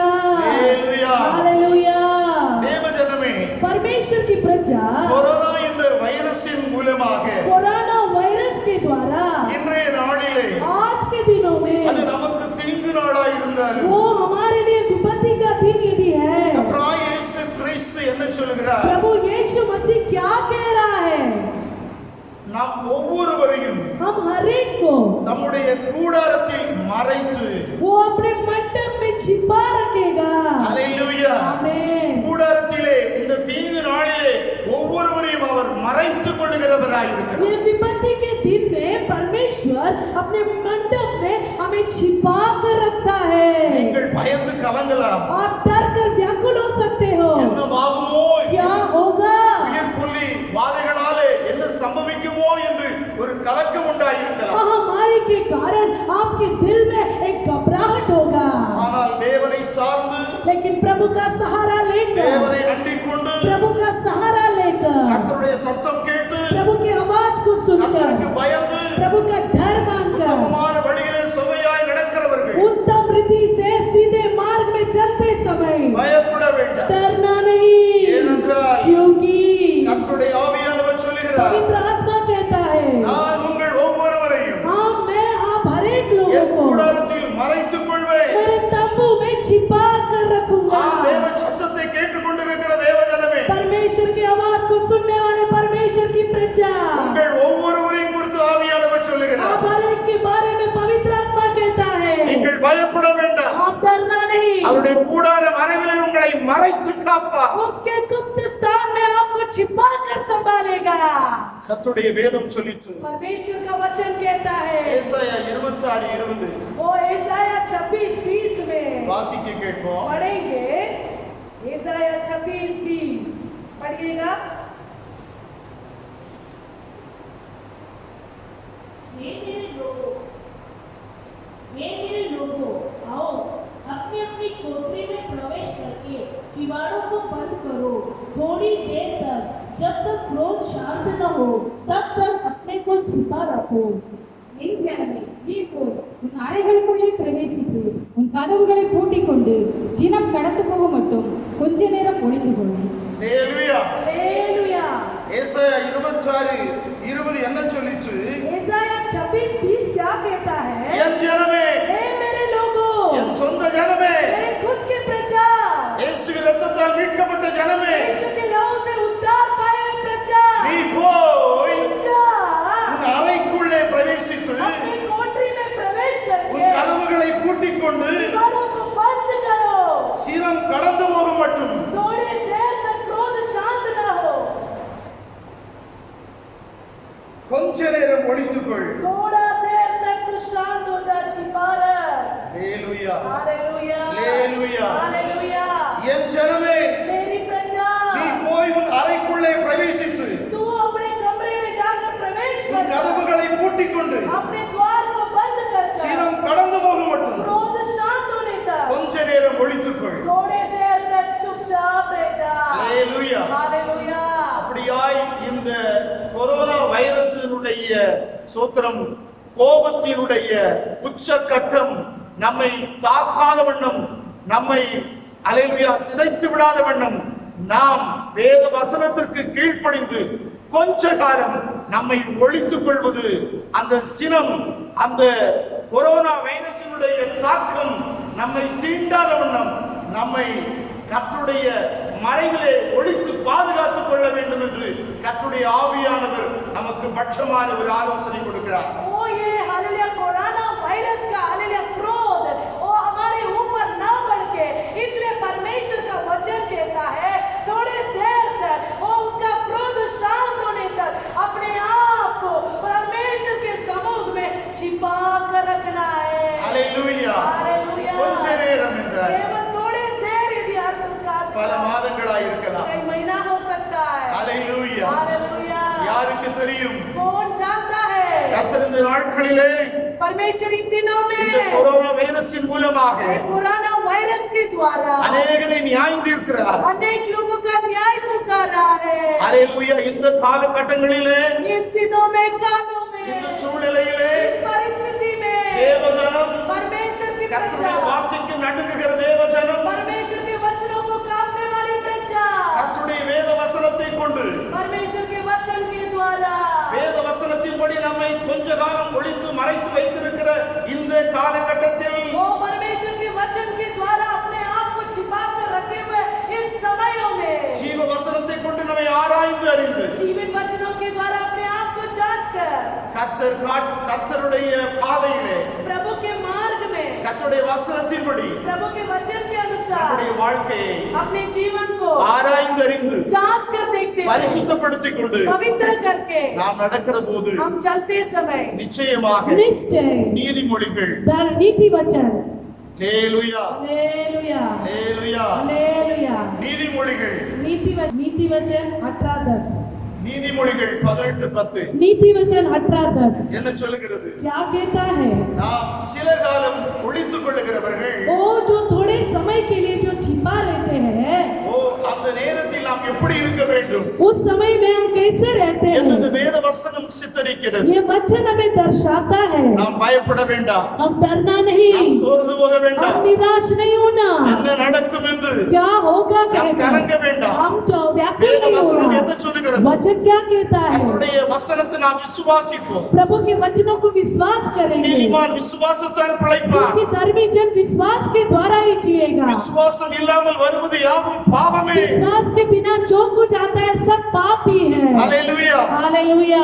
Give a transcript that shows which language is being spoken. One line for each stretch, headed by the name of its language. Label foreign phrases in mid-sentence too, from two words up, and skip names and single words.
Tamil: ஹalleluya.
Hindi: हालेलुया।
Tamil: தேவஜனமே,
Hindi: परमेश्वर की प्रजा
Tamil: கொரோனா என்ற வைரஸின் மூலமாக
Hindi: कोरोना वायरस के द्वारा
Tamil: இன்றைய நாளிலே
Hindi: आज के दिनों
Tamil: அது
Hindi: में
Tamil: நமக்கு தீங்கு நாளாய் இருந்தாலும்
Hindi: वो हमारे लिए विपत्ति का दिन यदि है,
Tamil: கர்த்தராகிய இயேசு கிறிஸ்து என்ன சொல்கிறார்,
Hindi: प्रभु
Tamil: நாம் ஒவ்வொருவரையும்
Hindi: हम हर एक को
Tamil: நம்முடைய கூடாரத்தில் மறைத்து
Hindi: वो अपने मंडप में छिपा रखेगा।
Tamil: அல்லேலூயா
Hindi: आमीन।
Tamil: கூடாரத்திலே இந்த தீங்கு நாளிலே ஒவ்வொருவரையும் அவர் மறைத்துக் கொள்ளுகிறவராய் இருக்கிறார்।
Hindi: ये विपत्ति के दिन में परमेश्वर अपने मंडप में हमें छिपा कर रखता है।
Tamil: நீங்கள் பயந்து கலங்கலாம்,
Hindi: आप डर कर व्याकुल हो सकते हो,
Tamil: என்னவாகுமோ,
Hindi: क्या होगा,
Tamil: உயிர்கொல்லி வாதைகளாலே என்ன சம்பவிக்குமோ என்று ஒரு கலக்கம் உண்டாயிருக்கலாம்।
Hindi: महामारी के कारण आपके दिल में एक घबराहट होगा,
Tamil: ஆனால் தேவனை சார்ந்து
Hindi: लेकिन प्रभु का सहारा लेकर,
Tamil: தேவனை அண்டிக் கொண்டு
Hindi: प्रभु का सहारा लेकर,
Tamil: கர்த்தருடைய சத்தம் கேட்டு
Hindi: प्रभु की आवाज को सुनकर,
Tamil: கர்த்தருக்கு பயந்து
Hindi: प्रभु का डर मानकर,
Tamil: உத்தமமான வழியிலே செவ்வையாய் நடக்கிறவர்கள்
Hindi: उत्तम रीति से सीधे मार्ग में चलते समय
Tamil: பயப்பட வேண்டாம்।
Hindi: डरना नहीं,
Tamil: ஏனென்றால்
Hindi: क्योंकि
Tamil: கர்த்தருடைய ஆவியானவர் சொல்லுகிறார்,
Hindi: पवित्र आत्मा कहता है,
Tamil: நான் உங்கள் ஒவ்வொருவரையும்
Hindi: हाँ मैं आप हर एक लोगों
Tamil: என்
Hindi: को
Tamil: கூடாரத்தில் மறைத்துக் கொள்வேன்।
Hindi: मेरे तंबू में छिपा कर रखूंगा।
Tamil: தேவ சத்தத்தை கேட்டுக்கொண்டிருக்கிற தேவஜனமே,
Hindi: परमेश्वर की आवाज को सुनने वाले परमेश्वर की प्रजा,
Tamil: உங்கள் ஒவ்வொருவரையும் குறித்து ஆவியானவர் சொல்லுகிறார்,
Hindi: आप हर एक के बारे में पवित्र आत्मा कहता है,
Tamil: நீங்கள் பயப்பட வேண்டாம்।
Hindi: आप डरना नहीं,
Tamil: அவருடைய கூடார மறைவிலே உங்களை மறைத்து காப்பார்।
Hindi: उसके गुप्त स्थान में आपको छिपा कर संभालेगा।
Tamil: கர்த்தருடைய வேதம் சொல்லிச்சு,
Hindi: परमेश्वर का वचन कहता है,
Tamil: ஏசாயா 26:20
Hindi: वो ईसाया 26:20 में
Tamil: வாசிக்க கேட்போம்।
Hindi: पढ़ेंगे। ईसाया 26:20 पढ़िएगा। हे मेरे लोगों, आओ अपनी अपनी कोठरी में प्रवेश करके किवाड़ों को बंद करो थोड़ी देर तक, जब तक क्रोध शांत न हो तब तक अपने को छिपा रखो।
Tamil: என் ஜனமே, நீ போய் உன் அறைகளுக்குள்ளே பிரவேசித்து உன் கதவுகளை பூட்டிக் கொண்டு சினம் கடந்து போக மட்டும் கொஞ்ச நேரம் ஒளிந்து கொள்ளும். ஹalleluya,
Hindi: हालेलुया।
Tamil: ஏசாயா 26:20 என்ன சொல்லிச்சு?
Hindi: ईसाया 26:20 क्या कहता है?
Tamil: என் ஜனமே,
Hindi: हे मेरे लोगों,
Tamil: என் சொந்த ஜனமே,
Hindi: मेरे खुद के प्रजा,
Tamil: இயேசுவின் இரத்தத்தால் மீட்கப்பட்ட ஜனமே,
Hindi: यीशु के लहू से उद्धार पाए हुए प्रजा,
Tamil: நீ போய்
Hindi: जा,
Tamil: உன் அறைக்குள்ளே பிரவேசித்து
Hindi: अपनी कोठरी में प्रवेश
Tamil: உன்
Hindi: करके
Tamil: கதவுகளை பூட்டிக் கொண்டு
Hindi: दीवारों को बंद करो,
Tamil: சினம் கடந்து போகும் மட்டும்
Hindi: थोड़ी देर तक क्रोध शांत न हो,
Tamil: கொஞ்ச நேரம் ஒளித்துக்கொள்।
Hindi: थोड़ा देर तक तू शांत हो जा, छिपा रह।
Tamil: ஹalleluya,
Hindi: हालेलुया, हालेलुया। हालेलुया।
Tamil: என் ஜனமே,
Hindi: मेरी प्रजा,
Tamil: நீ போய் உன் அறைக்குள்ளே பிரவேசித்து
Hindi: तू अपने कमरे में जाकर प्रवेश
Tamil: உன்
Hindi: कर,
Tamil: கதவுகளை பூட்டிக் கொண்டு
Hindi: अपने द्वार को बंद कर,
Tamil: சினம் கடந்து போகும் மட்டும்
Hindi: क्रोध शांत होने तक
Tamil: கொஞ்ச நேரம் ஒளித்துக்கொள்।
Hindi: थोड़े देर तक चुपचाप रह जा।
Tamil: ஹalleluya।
Hindi: हालेलुया।
Tamil: அப்படியாய் இந்த கொரோனா வைரஸினுடைய சோத்திரம் கோபத்தினுடைய உச்சக்கட்டம் நம்மை தாக்காத வண்ணம், நம்மை அல்லேலூயா சிதைத்து விடாத வண்ணம் நாம் வேத வசனத்திற்கு கீழ்ப்படிந்து கொஞ்ச காலம் நம்மை ஒழித்துக் கொள்வது, அந்த சினம், அந்த கொரோனா வைரஸினுடைய தாக்கம் நம்மை தீண்டாத வண்ணம் நம்மை கர்த்தருடைய மறைவிலே ஒளித்து பாதுகாத்துக் கொள்ள வேண்டும் என்று கர்த்தருடைய ஆவியானவர் நமக்கு பட்சமான ஒரு ஆலோசனை கொடுக்கிறார்।
Hindi: ओ ये हालेलुया कोरोना वायरस का हालेलुया क्रोध वो हमारे ऊपर ना बढ़ के, इसलिए परमेश्वर का वचन कहता है थोड़ी देर तक वो उसका क्रोध शांत होने तक अपने आप को परमेश्वर के सम्मुख में छिपा कर रखना है।
Tamil: ஹalleluya।
Hindi: हालेलुया।
Tamil: கொஞ்ச நேரம் என்றார்
Hindi: केवल थोड़ी देर यदि अर्थ उसका
Tamil: பல மாதங்களாய் இருக்கலாம்।
Hindi: कई महीना हो सकता है।
Tamil: ஹalleluya।
Hindi: हालेलुया।
Tamil: யாருக்கு தெரியும்?
Hindi: कौन जानता है?
Tamil: கர்த்தர் இந்த நாட்களிலே
Hindi: परमेश्वर इन दिनों
Tamil: இந்த
Hindi: में
Tamil: கொரோனா வைரஸின் மூலமாக
Hindi: कोरोना वायरस के द्वारा
Tamil: அநேகரை நியாயம் தீர்க்கிறார்।
Hindi: अनेक लोगों का न्याय चुका रहा है।
Tamil: ஹalleluya। இந்த காலகட்டங்களிலே,
Hindi: इस दिनों में, कालों
Tamil: இந்த
Hindi: में,
Tamil: சூழ்நிலையிலே
Hindi: इस परिस्थिति में
Tamil: தேவஜனம்,
Hindi: परमेश्वर की
Tamil: கர்த்தருடைய
Hindi: प्रजा,
Tamil: வார்த்தைக்கு நடுங்குகிற தேவஜனம்
Hindi: परमेश्वर के वचनों को कांपने वाली प्रजा,
Tamil: கர்த்தருடைய வேத வசனத்தை கொண்டு
Hindi: परमेश्वर के वचन के द्वारा
Tamil: வேத வசனத்தின்படி நம்மை கொஞ்ச காலம் ஒளித்து மறைத்து வைத்திருக்கிற இந்த காலகட்டத்தில்
Hindi: वो परमेश्वर के वचन के द्वारा अपने आप को छिपा कर रखे हुए इस समयों में
Tamil: ஜீவ வசனத்தை கொண்டு நம்மை ஆராய்ந்து அறிந்து
Hindi: जीवित वचनों के द्वारा अपने आप को जांच
Tamil: கர்த்தருடைய பாதையிலே,
Hindi: प्रभु के मार्ग में,
Tamil: கர்த்தருடைய வசனத்தின்படி
Hindi: प्रभु के वचन के अनुसार
Tamil: நம்முடைய வாழ்க்கையை
Hindi: अपने जीवन को
Tamil: ஆராய்ந்து அறிந்து
Hindi: जांच कर देखते हुए,
Tamil: பரிசுத்தப்படுத்திக் கொண்டு
Hindi: पवित्र करके
Tamil: நாம் நடக்கிற போது
Hindi: हम चलते समय
Tamil: நிச்சயமாக
Hindi: निश्चय
Tamil: நீதிமொழிகள்
Hindi: नीति वचन,
Tamil: ஹல்லேலூயா
Hindi: हालेलुया
Tamil: ஹல்லேலூயா
Hindi: हालेलुया,
Tamil: நீதிமொழிகள்
Hindi: नीति वचन 18:10,
Tamil: நீதிமொழிகள் 18:10
Hindi: नीति वचन 18:10
Tamil: என்ன சொல்லுகிறது?
Hindi: क्या कहता है?
Tamil: நாம் சில காலம் ஒளித்துக் கொள்ளுகிறவர்கள்,
Hindi: वो जो थोड़े समय के लिए जो छिपा लेते हैं,
Tamil: ஓ அந்த நேரத்தில் நாம் எப்படி இருக்க வேண்டும்
Hindi: उस समय में हम कैसे रहते
Tamil: என்று
Hindi: हैं,
Tamil: வேத வசனம் சித்தரிக்கிறது.
Hindi: ये वचन हमें दर्शाता है।
Tamil: நாம் பயப்பட வேண்டாம்,
Hindi: हम डरना नहीं,
Tamil: நாம் சோர்ந்து போக
Hindi: हम
Tamil: வேண்டாம்,
Hindi: निराश नहीं होना,
Tamil: என்ன நடக்கும் என்று
Hindi: क्या होगा
Tamil: நாம்
Hindi: कहकर
Tamil: கலங்க வேண்டாம்.
Hindi: हम व्याकुल
Tamil: வேத
Hindi: नहीं
Tamil: வசனம்
Hindi: होना।
Tamil: என்ன சொல்லுகிறது?
Hindi: वचन क्या कहता है?
Tamil: கர்த்தருடைய வசனத்தை நாம் விசுவாசிப்போம்.
Hindi: प्रभु के वचनों को विश्वास करेंगे,
Tamil: நீதிமான் விசுவாசத்தால் பிழைப்பான்.
Hindi: क्योंकि धर्मी जन विश्वास के द्वारा ही जिएगा।
Tamil: விசுவாசம் இல்லாமல் வருவது யாவும் பாவமே.
Hindi: विश्वास के बिना जो कुछ आता है सब पाप ही है।
Tamil: ஹல்லேலூயா.
Hindi: हालेलुया,